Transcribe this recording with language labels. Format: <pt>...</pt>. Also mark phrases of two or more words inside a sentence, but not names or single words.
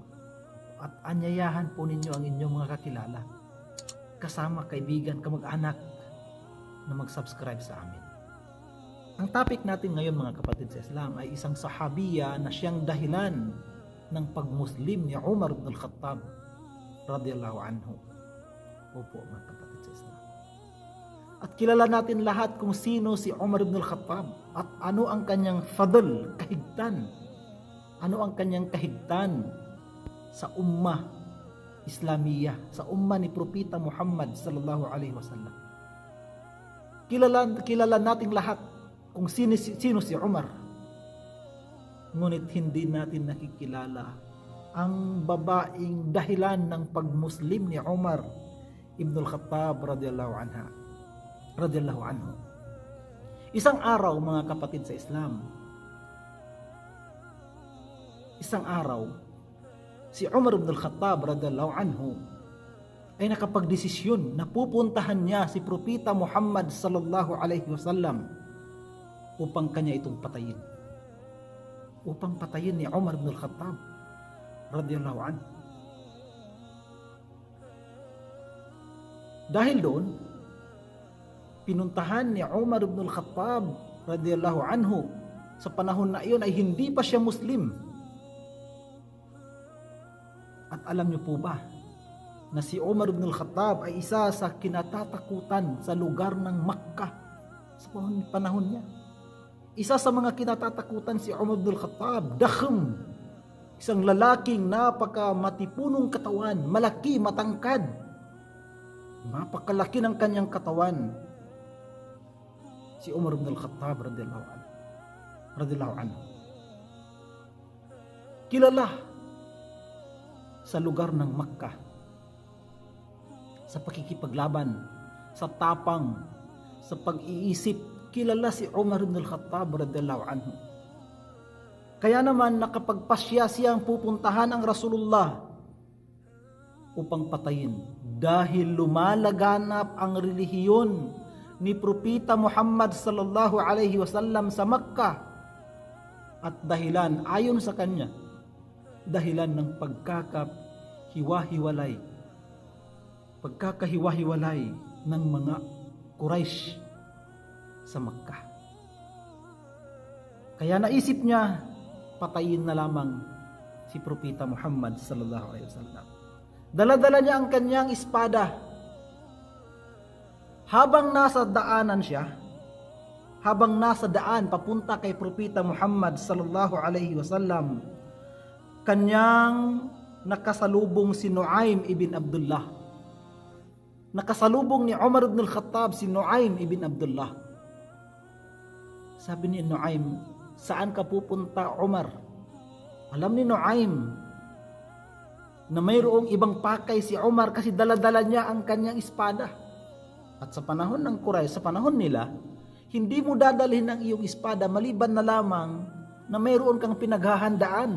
<tl>At anyayahan po ninyo ang inyong mga kakilala, kasama, kaibigan, kamag-anak na mag-subscribe sa amin. Ang topic natin ngayon, mga kapatid sa Islam, ay isang sahabiya na siyang dahilan ng pagmuslim ni Umar ibn al-Khattab</tl> <ar>رضي الله عنه.</ar> <tl>Opo, mga kapatid sa Islam. At kilala natin lahat kung sino si Umar ibn al-Khattab at ano ang kanyang fadl, kahigtan. Ano ang kanyang kahigtan sa</tl> <ar>أمة إسلامية,</ar> <tl>sa ummah ni Propeta Muhammad</tl> <ar>صلى الله عليه وسلم.</ar> <tl>Kilala nating lahat kung sino si Umar. Ngunit hindi natin nakikilala ang babaeng dahilan ng pagmuslim ni Umar ibn al-Khattab</tl> <ar>رضي الله عنه.</ar> <tl>Isang araw, mga kapatid sa Islam, si Umar ibn al-Khattab</tl> <ar>رضي الله عنه</ar> <tl>ay nakapagdesisyon na pupuntahan niya si Propeta Muhammad</tl> <ar>صلى الله عليه وسلم</ar> <tl>upang kanya itong patayin. Upang patayin ni Umar ibn al-Khattab</tl> <ar>رضي الله عنه.</ar> <tl>Dahil doon, pinuntahan ni Umar ibn al-Khattab</tl> <ar>رضي الله عنه.</ar> <tl>Sa panahon na iyon ay hindi pa siya Muslim. At alam niyo po ba na si Umar ibn al-Khattab ay isa sa kinatatakutan sa lugar ng Makkah sa panahon niya. Isa sa mga kinatatakutan si Umar ibn al-Khattab, dakhim, isang lalaking napaka matipunong katawan, malaki, matangkad, napakalaki ng kanyang katawan. Si Umar ibn al-Khattab</tl> <ar>رضي الله عنه.</ar> <tl>Kilala sa lugar ng Makkah sa pakikipaglaban, sa tapang, sa pag-iisip. Kilala si Umar ibn al-Khattab</tl> <ar>رضي الله عنه.</ar> <tl>Kaya naman nakapagpasya siyang pupuntahan ang Rasulullah upang patayin dahil lumalaganap ang relihiyon ni Propeta Muhammad</tl> <ar>صلى الله عليه وسلم</ar> <tl>sa Makkah at dahilan, ayon sa kanya, dahilan ng pagkakahiwa-hiwalay ng mga Quraysh sa Makkah. Kaya naisip niya, patayin na lamang si Propeta Muhammad</tl> <ar>صلى الله عليه وسلم.</ar> <tl>Dala-dala niya ang kanyang espada. Habang nasa daan papunta kay Propeta Muhammad</tl> <ar>صلى الله عليه وسلم,</ar> <tl>kanyang nakasalubong si Nuaym ibn Abdullah. Nakasalubong ni Umar ibn al-Khattab si Nuaym ibn Abdullah. Sabi ni Nuaym, saan ka pupunta, Umar? Alam ni Nuaym na mayroong ibang pakay si Umar kasi dala-dala niya ang kanyang espada. At sa panahon ng Quraysh, sa panahon nila, hindi mo dadalhin ang iyong espada maliban na lamang na mayroon kang pinaghahandaan.</tl>